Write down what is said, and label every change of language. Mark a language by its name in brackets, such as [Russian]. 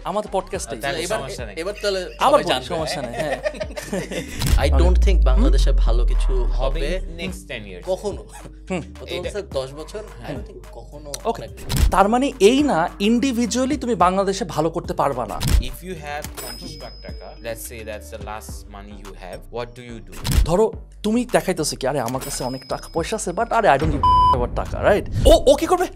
[Bangla] আমাদের পডকাস্টে এবার তাহলে আবার সবাই জানবে। সমস্যা নেই। হ্যাঁ, [English] I don't think [Bangla] বাংলাদেশে ভালো কিছু হবে হবে [English] next 10 years [Bangla] কখনো। ও তো বলছে 10 বছর, [English] I don't think [Bangla] কখনো। ওকে, তার মানে এই না ইন্ডিভিজুয়ালি তুমি বাংলাদেশে ভালো করতে পারবা না। [English] If you have 50 lakh taka, let's say that's the last money you have, what do you do? [Bangla] ধরো তুমি দেখাইতেছো কি, আরে আমার কাছে অনেক টাকা পয়সা আছে, বাট আরে [English] I don't give about [Bangla] টাকা, রাইট? ও কি করবে?